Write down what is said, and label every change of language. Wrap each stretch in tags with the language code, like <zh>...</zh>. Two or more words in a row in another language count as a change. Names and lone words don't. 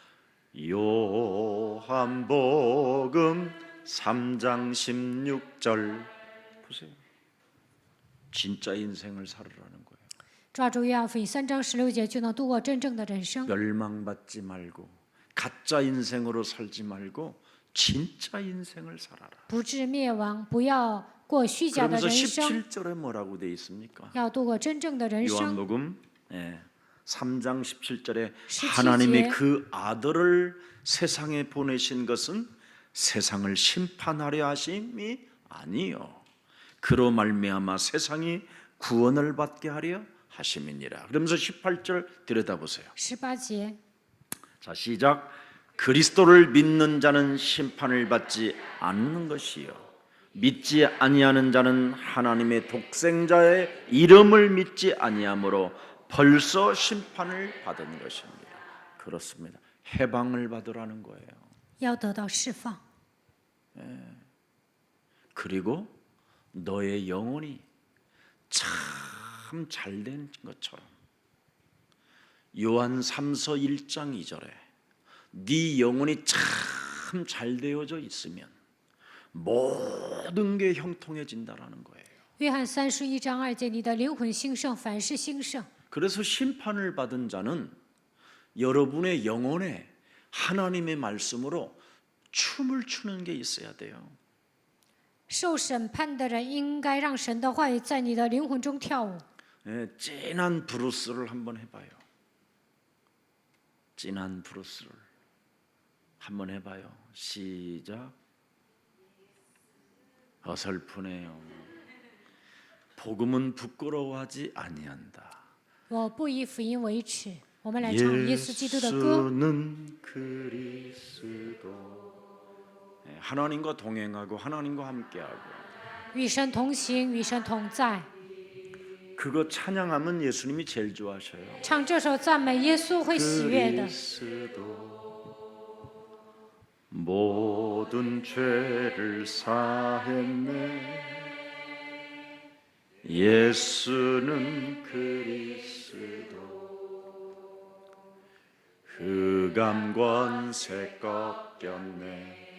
<ko>요한복음 3장 16절 보세요. 진짜 인생을 살으라는 거예요.</ko> <zh>抓住约翰福音3章16节，就能度过真正的人生。</zh> <ko>멸망받지 말고 가짜 인생으로 살지 말고 진짜 인생을 살아라.</ko> <zh>不致灭亡，不要过虚假的</zh> <ko>그러면서</ko> <zh>人生，</zh> <ko>17절에 뭐라고 돼 있습니까?</ko> <zh>要度过真正的人生。</zh> <ko>요한복음 3장 17절에 17 하나님이 제. 그 아들을 세상에 보내신 것은 세상을 심판하려 하심이 아니요 그로 말미암아 세상이 구원을 받게 하려 하심이니라. 그러면서 18절 들여다보세요.</ko> <zh>18节，</zh> <ko>자, 시작. 그리스도를 믿는 자는 심판을 받지 않는 것이요 믿지 아니하는 자는 하나님의 독생자의 이름을 믿지 아니하므로 벌써 심판을 받은 것입니다. 그렇습니다. 해방을 받으라는 거예요.</ko> <zh>要得到释放。</zh> <ko>그리고 너의 영혼이 참 잘된 것처럼 요한 3서 1장 2절에 네 영혼이 참 잘 되어져 있으면 모든 게 형통해진다라는 거예요.</ko> <zh>约翰3书1章2节，你的灵魂兴盛，凡事兴盛。</zh> <ko>그래서 심판을 받은 자는 여러분의 영혼에 하나님의 말씀으로 춤을 추는 게 있어야 돼요.</ko> <zh>受审判的人应该让神的话语在你的灵魂中跳舞。</zh> <ko>예, 진한 브루스를 한번 해봐요. 진한 브루스를 한번 해봐요. 시작. 어설프네요. 복음은 부끄러워하지 아니한다.</ko> <zh>我不以福音为耻。我们来唱耶稣基督的歌。</zh> <ko>예수는 그리스도. 예, 하나님과 동행하고 하나님과 함께하고</ko> <zh>与神同行，与神同在。</zh> <ko>그거 찬양하면 예수님이 제일 좋아하셔요.</ko> <zh>唱这首赞美，耶稣会喜悦的。</zh> <ko>그리스도 모든 죄를 사했네. 예수는 그리스도 흑암 권세 꺾였네.</ko>